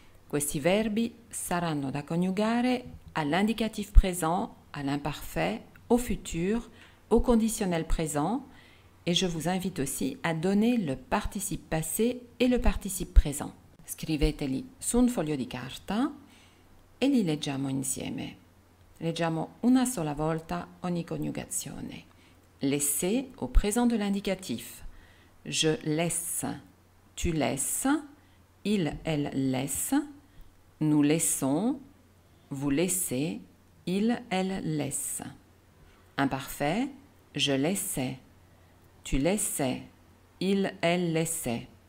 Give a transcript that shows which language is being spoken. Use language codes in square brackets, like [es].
[it] Questi verbi saranno da coniugare [fr] all'indicatif présent, à l'imparfait, au futur, au conditionnel présent, et je vous invite aussi à donner le participe passé et le participe présent. [it] Scriveteli su un foglio di carta e li leggiamo insieme. Leggiamo una sola volta ogni coniugazione. [fr] Laisser au présent de l'indicatif. Je laisse, tu laisses, il, elle laisse, nous laissons, vous laissez, il, elle laisse. Imparfait, je laissais, tu laissais, il, elle laissait.